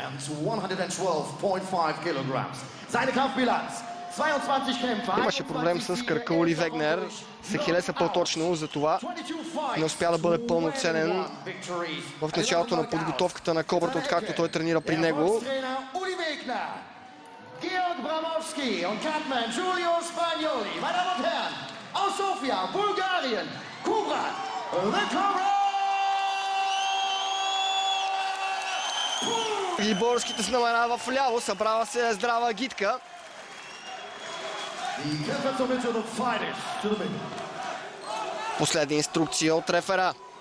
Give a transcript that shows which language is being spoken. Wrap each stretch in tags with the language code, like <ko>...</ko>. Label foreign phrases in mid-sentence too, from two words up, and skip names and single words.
<bg>Имаше проблем с кръка Оли Вегнер. С Ахилеса по-точно, затова не успя да бъде пълноценен в началото на подготовката на Кобрата, откакто той тренира при него.</bg> <de>Georg Bramowski und Catman Giulio Spagnoli. Meine Damen und Herren, aus Sofia, Bulgarien, Kubrat,</de> <en>the Cobra!</en> <bg>И българските знамена в ляво, събрава се здрава гидка. Последна инструкция от рефера.</bg>